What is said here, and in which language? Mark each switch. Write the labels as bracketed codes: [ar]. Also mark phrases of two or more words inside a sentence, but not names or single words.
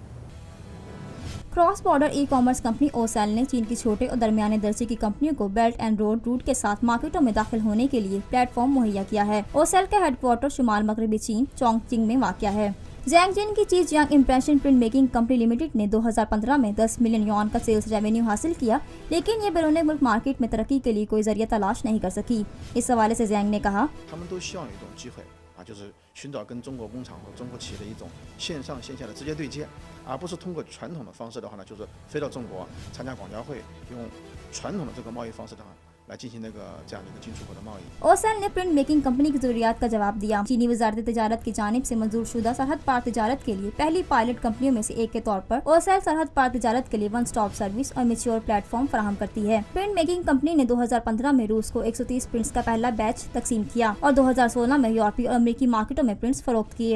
[en] cross border e-commerce company [ur] OCEL نے چین کی چھوٹے اور درمیانے درجے کی کمپنیوں کو [en] Belt and Road route [ur] کے ساتھ مارکیٹوں میں داخل ہونے کے لیے پلیٹ فارم مہیا کیا ہے. OCEL کے ہیڈکوارٹر شمال مغربی چین چونگ چنگ میں واقع ہے. زینگجن کی چیز امپریشن پرنٹ میکنگ کمپنی لمیٹڈ نے 2015 میں 10 ملین یوآن کا [en] sales revenue [ur] حاصل کیا، لیکن یہ بیرون ملک مارکیٹ میں ترقی کے لیے کوئی ذریعہ تلاش نہیں کر سکی. اس حوالے سے زینگ نے کہا, [zh] 就是寻找跟中国工厂和中国企业的一种线上线下的直接对接，而不是通过传统的方式的话呢，就是飞到中国参加广交会，用传统的这个贸易方式的话来进行这样的一个进出口的贸易。 [ur] OCEL نے پرنٹ میکنگ کمپنی کی ضروریات کا جواب دیا۔ چینی وزارت تجارت کی جانب سے منظور شدہ سرحد پار تجارت کے لیے پہلی پائلٹ کمپنیوں میں سے ایک کے طور پر OCEL سرحد پار تجارت کے لیے [en] one stop service [ur] और [en] mature platform [ur] فراہم کرتی ہے. پرنٹ میکنگ کمپنی نے 2015 میں روس کو 130 پرنٹس کا پہلا بیچ تقسیم کیا اور 2016 میں یورپی اور امریکی مارکیٹوں میں پرنٹس فروخت کیے.